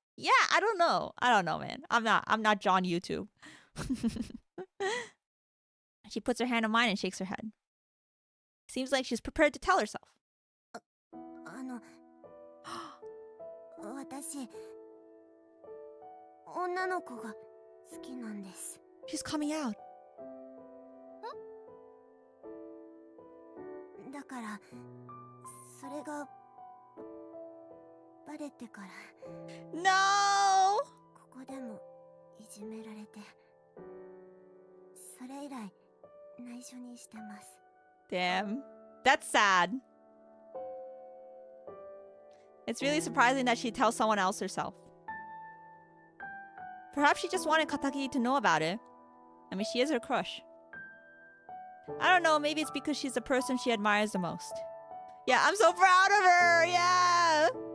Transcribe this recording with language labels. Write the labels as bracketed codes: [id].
[en] Yeah, I don't know, man. I'm not John YouTube. She puts her hand on mine and shakes her head. Seems like she's prepared to tell herself. [ja] 私、女の子が好きなんです。 [en] She's coming out. [ja] だから、それがバレてから。 [en] No! [ja] ここでもいじめられて、それ以来内緒にしてます。 [en] Damn. That's sad. It's really surprising that she tells someone else herself. Perhaps she just wanted Kataki to know about it. I mean, she is her crush. I don't know, maybe it's because she's the person she admires the most. Yeah, I'm so proud of her! Yeah!